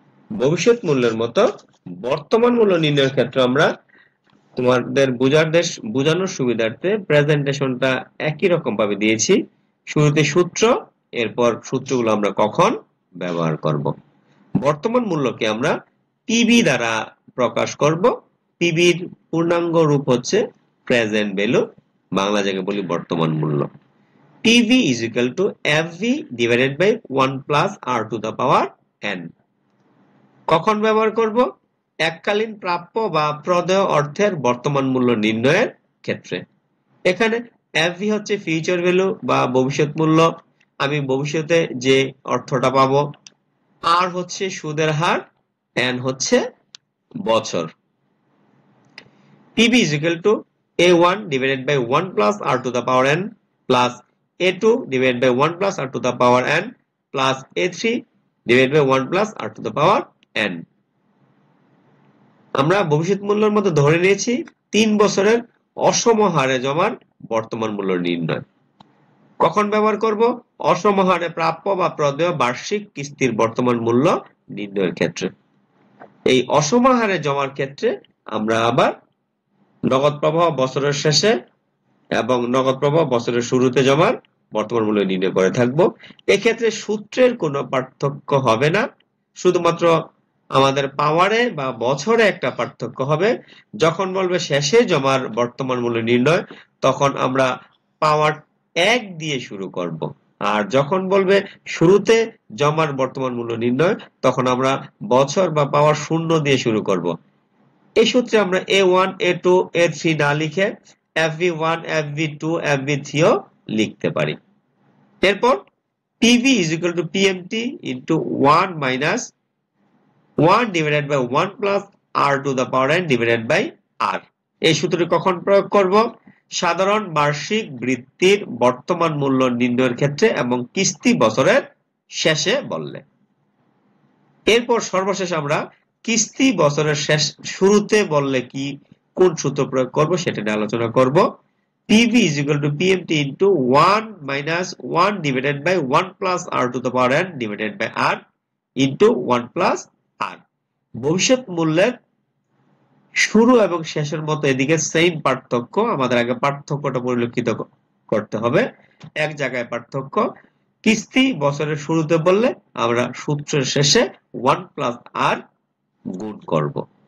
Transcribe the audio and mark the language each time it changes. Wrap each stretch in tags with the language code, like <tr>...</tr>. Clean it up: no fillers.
<bn>ভবিষ্যৎ মূল্যের মতো বর্তমান মূল্য নির্ণয়ের ক্ষেত্রে আমরা তোমাদের বোঝানোর সুবিধার্থে প্রেজেন্টেশনটা একই রকম ভাবে দিয়েছি। শুরুতে সূত্র, এরপর সূত্রগুলো আমরা কখন ব্যবহার করব। বর্তমান মূল্যকে আমরা পিবি দ্বারা প্রকাশ করব। পিবির পূর্ণাঙ্গ রূপ হচ্ছে প্রেজেন্ট ভ্যালু, বাংলা যাকে বলি বর্তমান মূল্য।</bn> <en>PV is equal to FV divided by 1 plus R to the power n।</en> <bn>কখন ব্যবহার করব? এককালীন প্রাপ্য বা প্রদেয় অর্থের বর্তমান মূল্য নির্ণয়ের ক্ষেত্রে। এখানে FV হচ্ছে ফিউচার ভ্যালু বা ভবিষ্যৎ মূল্য, আমি ভবিষ্যতে যে অর্থটা পাবো। আর হচ্ছে সুদের হার, n হচ্ছে বছর।</bn> <en>PV is equal to A1 divided by 1 plus R to the power n plus A2 divided by 1 plus R to the power n plus A3 divided by 1 plus R to the power n।</en> <bn>আমরা ভবিষ্যৎ মূল্যের মধ্যে ধরে নিয়েছি 3 বছরের অসমহারে জমার বর্তমান মূল্য নির্ণয়। কখন ব্যবহার করব? অসমহারে প্রাপ্য বা প্রদেয় বার্ষিক কিস্তির বর্তমান মূল্য নির্ণয়ের ক্ষেত্রে। এই অসমহারে জমার ক্ষেত্রে আমরা আবার নগদ প্রবাহ বছরের শেষে এবং নগদ প্রবাহ বছরের শুরুতে জমার বর্তমান মূল্য নির্ণয় করে থাকবো। এক্ষেত্রে সূত্রের কোনো পার্থক্য হবে না, শুধুমাত্র আমাদের পাওয়ারে বা বছরে একটা পার্থক্য হবে। যখন বলবে শেষে জমার বর্তমান মূল্য নির্ণয়, তখন আমরা পাওয়ার 1 দিয়ে শুরু করব। আর যখন বলবে শুরুতে জমার বর্তমান মূল্য নির্ণয়, তখন আমরা বছর বা পাওয়ার 0 দিয়ে শুরু করব। এই সূত্রে আমরা A1, A2, A3 না লিখে FV1, FV2, FV3 ও লিখতে পারি।</bn> <en>এরপর PV is equal to PMT into 1 minus 1 divided by 1 plus R to the power n divided by R।</en> <bn>এই সূত্রটি কখন প্রয়োগ করব? সাধারণ বার্ষিক বৃত্তির বর্তমান মূল্য নির্ণয়ের ক্ষেত্রে এবং কিস্তি বছরের শেষে বললে। এরপর সর্বশেষ আমরা কিস্তি বছরের শুরুতে বললে কোন সূত্র প্রয়োগ করব সেটা নিয়ে আলোচনা করব।</bn> <en>PV is equal to PMT into 1 minus 1 divided by 1 plus R to the power n divided by R into 1 plus R।</en> <bn>ভবিষ্যৎ মূল্যের শুরু এবং শেষের মতো এদিকে সেম পার্থক্য, আমাদের আগে পার্থক্যটা পরিলক্ষিত করতে হবে। এক জায়গায় পার্থক্য, কিস্তি বছরের শুরুতে বললে আমরা সূত্রের শেষে 1 plus R গুণ করব।</bn>